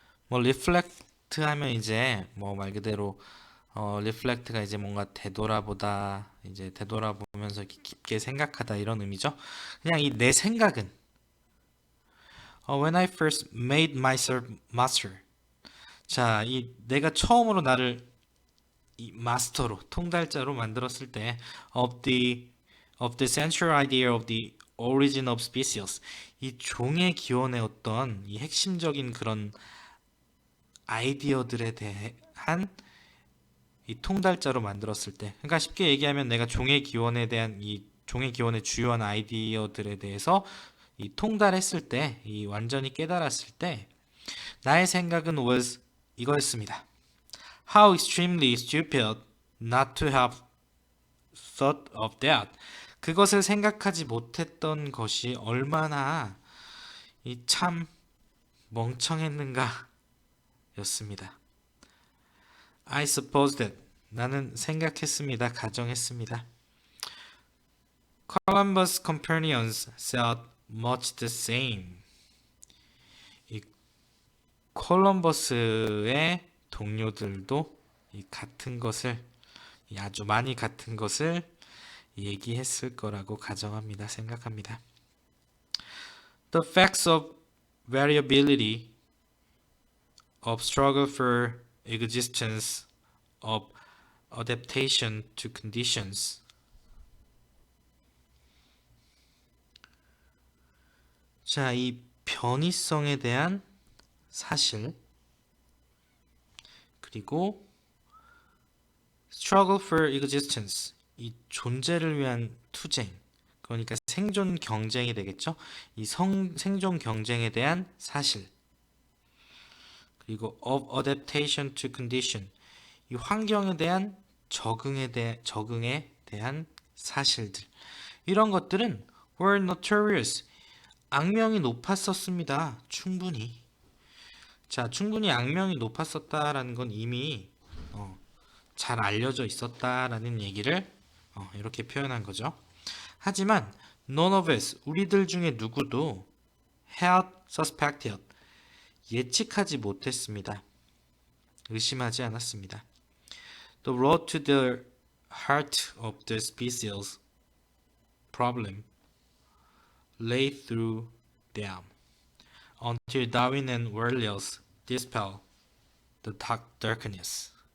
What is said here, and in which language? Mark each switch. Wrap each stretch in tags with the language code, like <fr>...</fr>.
<ko>reflect 하면 이제 말 그대로 reflect가 이제 뭔가 되돌아보다 이제 되돌아보면서 깊게 생각하다 이런 의미죠. 그냥 이 내 생각은</ko> <en>when I first made myself master.</en> <ko>자, 이 내가 처음으로 나를 이 마스터로 통달자로 만들었을 때</ko> <en>of the central idea of the origin of species</en> <ko>이 종의 기원의 어떤 이 핵심적인 그런 아이디어들에 대한 이 통달자로 만들었을 때 그러니까 쉽게 얘기하면 내가 종의 기원에 대한 이 종의 기원의 주요한 아이디어들에 대해서 이 통달했을 때 이 완전히 깨달았을 때 나의 생각은 was 이거였습니다.</ko> <en>How extremely stupid not to have thought of that.</en> <ko>그것을 생각하지 못했던 것이 얼마나 이 참 멍청했는가 였습니다.</ko> <en>I suppose that</en> <ko>나는 생각했습니다. 가정했습니다.</ko> <en>Columbus companions said much the same.</en> <ko>이 콜럼버스의 동료들도 이 같은 것을 아주 많이 같은 것을 얘기했을 거라고 가정합니다. 생각합니다.</ko> <en>The facts of variability of struggle for existence of adaptation to conditions.</en> <ko>자, 이 변이성에 대한 사실 그리고</ko> <en>struggle for existence</en> <ko>이 존재를 위한 투쟁 그러니까 생존 경쟁이 되겠죠. 이 생존 경쟁에 대한 사실 그리고</ko> <en>of adaptation to condition</en> <ko>이 환경에 대한 적응에 대한 사실들 이런 것들은</ko> <en>were notorious</en> <ko>악명이 높았었습니다. 충분히 자 충분히 악명이 높았었다라는 건 이미 잘 알려져 있었다라는 얘기를 이렇게 표현한 거죠. 하지만</ko> <en>none of us</en> <ko>우리들 중에 누구도</ko> <en>had suspected</en> <ko>예측하지 못했습니다. 의심하지 않았습니다.</ko> <en>The road to the heart of the species problem lay through them until Darwin and Worley's dispel the darkness.</en>